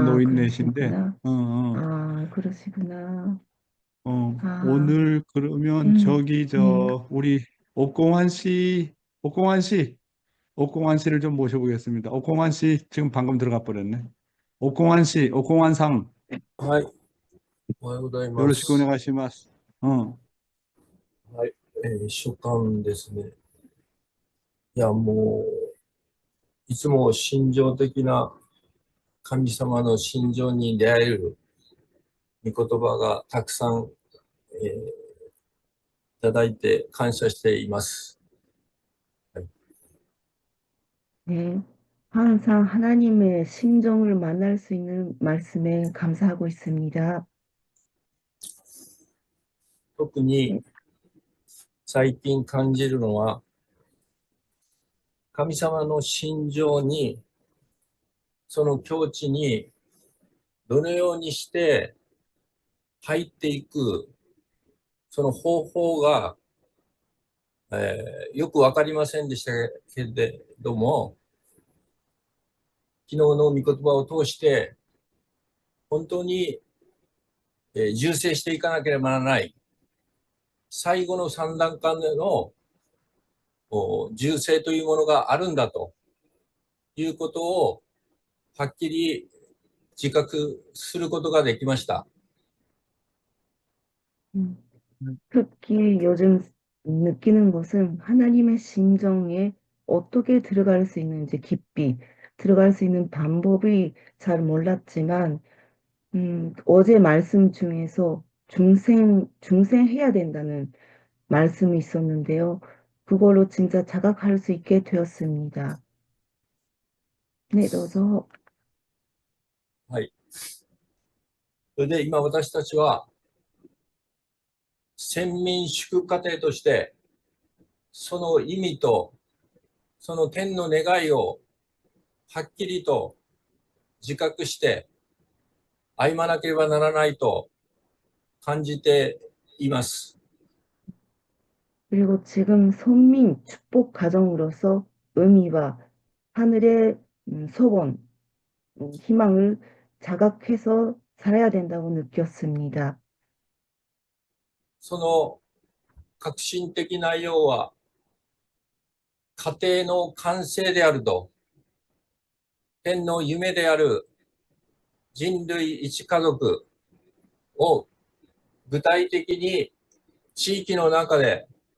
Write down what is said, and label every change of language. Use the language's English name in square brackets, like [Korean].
[Korean] 노인네신데, 그러시구나. 아, 그러시구나. 아, 오늘 그러면 저기, 네. 우리 옥공환 씨, 옥공환 씨, 옥공환 씨를 좀 모셔보겠습니다. 옥공환 씨 지금 방금 들어가 버렸네. 옥공환 씨, 옥공환 상, [Japanese] はい、おはようございま 요로시ku す。 오네가시마스. 어, はい、書簡ですね。いや、もう、いつも心情的な神様の心情に出会える御言葉がたくさん、いただいて感謝しています。 [Korean] 네. 항상 하나님의 심정을 만날 수 있는 말씀에 감사하고 있습니다. [Japanese] 特に最近感じるのは、神様の心情に、その境地にどのようにして入っていく、その方法が、よくわかりませんでしたけれども、昨日の御言葉を通して、本当に、重生していかなければならない、最後の3段階の重生というものがあるんだということを、はっきり自覚することができました。 [Korean] 음, 특히 요즘 느끼는 것은 하나님의 심정에 어떻게 들어갈 수 있는지 깊이 들어갈 수 있는 방법이 잘 몰랐지만 어제 말씀 중에서 중생해야 된다는 말씀이 있었는데요. 그걸로 진짜 자각할 수 있게 되었습니다. 네, 넣어서 [Japanese] はい。それで今私たちは、先民祝家庭として、その意味と、その天の願いをはっきりと自覚して歩まなければならないと感じています。 [Korean] 그리고 지금 선민 축복 가정으로서 의미와 하늘의 소원, 희망을 자각해서 살아야 된다고 느꼈습니다. [Japanese] その革新的内容は家庭の完成であると、天の夢である人類一家族を具体的に地域の中で